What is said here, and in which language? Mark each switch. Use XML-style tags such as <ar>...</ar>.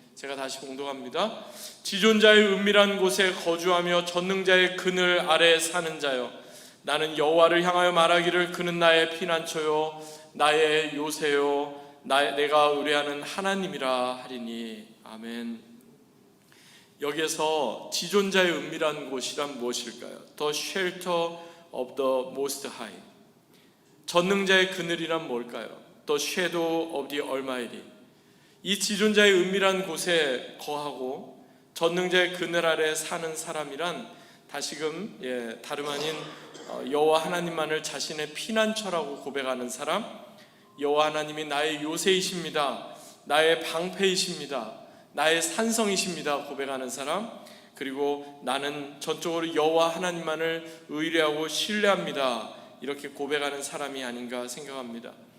<ko>제가 다시 봉독합니다. 지존자의 은밀한 곳에 거주하며 전능자의 그늘 아래에 사는 자여, 나는 여호와를 향하여 말하기를 그는 나의 피난처요 나의 요새요 내가 의뢰하는 하나님이라 하리니. 아멘. 여기에서 지존자의 은밀한 곳이란 무엇일까요?</ko> <en>The shelter of the most high.</en> <ko>전능자의 그늘이란 뭘까요?</ko> <en>The shadow of the almighty.</en> <ko>이 지존자의 은밀한 곳에 거하고 전능자의 그늘 아래 사는 사람이란 다시금 다름 아닌 여호와 하나님만을 자신의 피난처라고 고백하는 사람, 여호와 하나님이 나의 요새이십니다, 나의 방패이십니다, 나의 산성이십니다 고백하는 사람, 그리고 나는 전적으로 여호와 하나님만을 의뢰하고 신뢰합니다 이렇게 고백하는 사람이 아닌가 생각합니다.</ko>